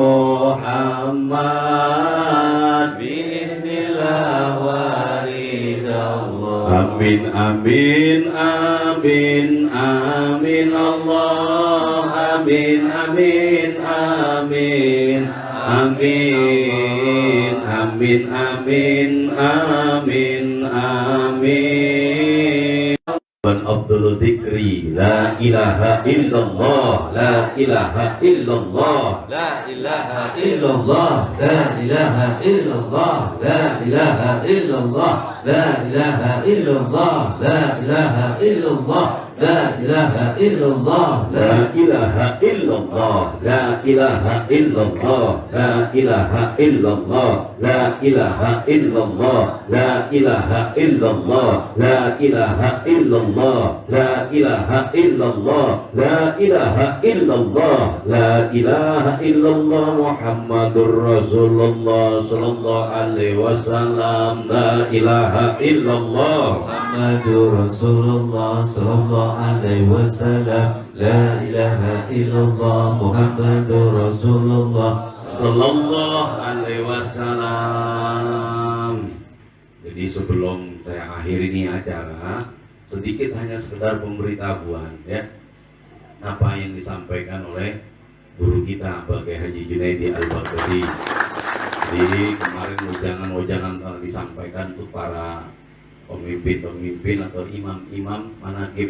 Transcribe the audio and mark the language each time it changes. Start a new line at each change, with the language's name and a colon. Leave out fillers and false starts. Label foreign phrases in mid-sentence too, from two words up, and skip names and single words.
Arabic: محمد بإذن الله ولي الله آمين آمين آمين آمين الله آمين آمين آمين آمين آمين آمين آمين آمين. Abdul dzikri لا إله إلا الله لا إله إلا الله لا إله إلا الله لا إله إلا الله لا إله إلا الله لا إله إلا الله لا إله إلا الله لا إله إلا الله, لا إله إلا الله لا إله إلا الله لا إله إلا الله لا إله إلا الله لا إله إلا الله لا إله إلا الله لا إله إلا الله لا إله إلا الله لا إله إلا الله محمد رسول الله صلى الله عليه وسلم لا إله إلا الله محمد رسول الله صلى الله عليه وسلم لا إله إلا الله محمد رسول الله صلى الله عليه وسلم.
Indonesian: Jadi sebelum saya akhiri ini acara, sedikit hanya sekedar pemberitahuan ya, apa yang disampaikan oleh guru kita Bagai Haji Junaidi Al-Baghdadi. Jadi kemarin ujangan-ujangan telah disampaikan untuk para pemimpin-pemimpin atau imam-imam manaqib.